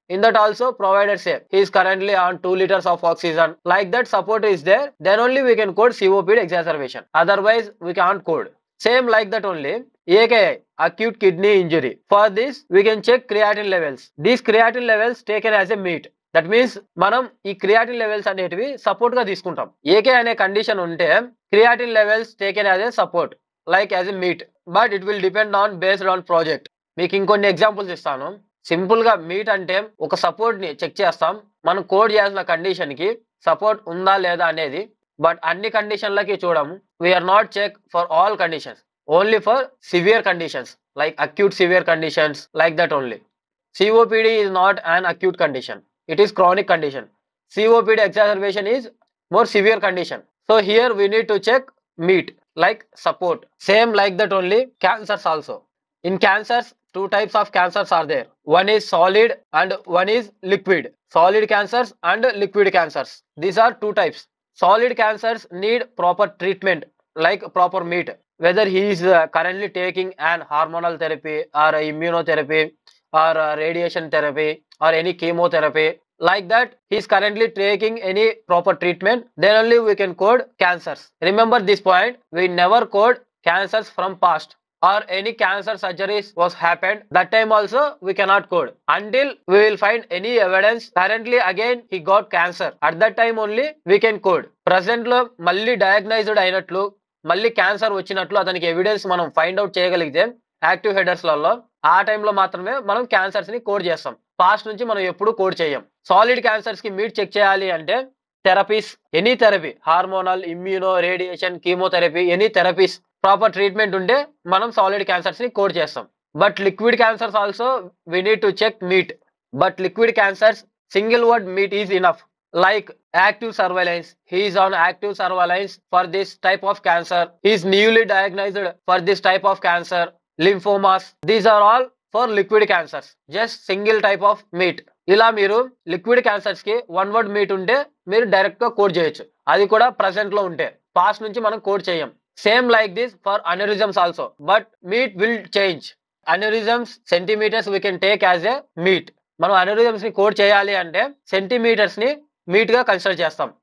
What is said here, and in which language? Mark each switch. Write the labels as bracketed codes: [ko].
[en] In that also provider say he is currently on 2 liters of oxygen. Like that support is there, then only we can code COPD exacerbation. Otherwise we can't code. Same like that only AKI, acute kidney injury. For this we can check creatinine levels. These creatinine levels taken as a meat. That means [te] మనం ఈ creatine levels అనేటివి support గా తీసుకుంటాం. AK అనే condition ఉంటే creatine levels [en] Taken as a support like as a meat, but it will depend on based on project. [te] మీకు ఇంకొన్ని examples ఇస్తాను. సింపుల్ గా మీట్ అంటే ఒక సపోర్ట్ ని చెక్ చేస్తాం. మనం కోడ్ చేయాల్సిన కండిషన్ కి సపోర్ట్ ఉందా లేదా అనేది. బట్ అన్ని కండిషన్లకి చూడము. [en] we are not check for all conditions, only for severe conditions [te] like acute severe conditions. [en] Like that only. COPD is not an acute condition. It is chronic condition. COPD exacerbation is more severe condition. So here we need to check meat like support. Same like that only cancers also. In cancers, two types of cancers are there. One is solid and one is liquid. Solid cancers and liquid cancers. These are two types. Solid cancers need proper treatment like proper meat. Whether he is currently taking an hormonal therapy or immunotherapy or radiation therapy or any chemotherapy, like that he is currently taking any proper treatment, then only we can code cancers. Remember this point, we never code cancers from past or any cancer surgeries was happened, that time also we cannot code until we will find any evidence currently again he got cancer. At that time only we can code. [te] Present లో మళ్ళీ డయాగ్నైజ్డ్ అయినట్లు మళ్ళీ cancer వచ్చినట్లు అతనికి evidence మనం find out చేయగలిగితే active హెడర్స్లలో ఆ టైంలో మాత్రమే మనం క్యాన్సర్స్ ని కోడ్ చేస్తాం. పాస్ట్ నుంచి మనం ఎప్పుడు కోడ్ చేయం. సాలిడ్ క్యాన్సర్స్ కి మీట్ చెక్ చేయాలి అంటే therapies, any therapy, hormonal, immuno, radiation, chemotherapy, any therapies proper treatment ఉంటే మనం సాలిడ్ క్యాన్సర్స్ ని కోడ్ చేస్తాం. [en] But liquid cancers also we need to check meat. But liquid cancers single word meat is enough. Like active surveillance, he is on active surveillance for this type of cancer, he is newly diagnosed for this type of cancer. Lymphomas, these are all for liquid cancers, just single type of meat. [te] ఇలా మీరు liquid cancers కి one word meet ఉంటే మీరు direct గా code చేయొచ్చు, అది కూడా present లో ఉంటే. పాస్ట్ నుంచి మనం కోడ్ చేయం. [en] Same like this for aneurysms also, but meat will change. Aneurysms centimeters we can take as a meat. [te] మనం అనరిజమ్స్ ని కోడ్ చేయాలి అంటే సెంటీమీటర్స్ ని మీట్ గా కన్సిడర్ చేస్తాం.